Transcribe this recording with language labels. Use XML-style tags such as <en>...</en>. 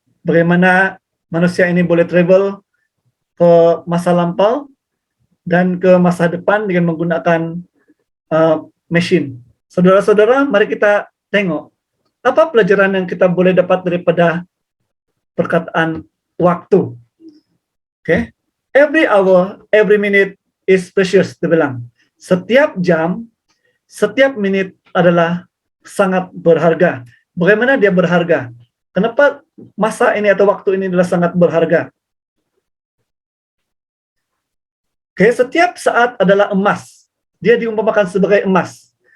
<ms>Bagaimana manusia ini boleh travel ke masa lampau dan ke masa depan dengan menggunakan mesin. Saudara-saudara, mari kita tengok apa pelajaran yang kita boleh dapat daripada perkataan waktu.</ms> <en>Okay? Every hour, every minute is precious,</en> <ms>dibilang. Setiap jam, setiap menit adalah sangat berharga. Bagaimana dia berharga? Kenapa masa ini atau waktu ini adalah sangat berharga? Oke, setiap saat adalah emas. Dia diumpamakan sebagai emas.</ms>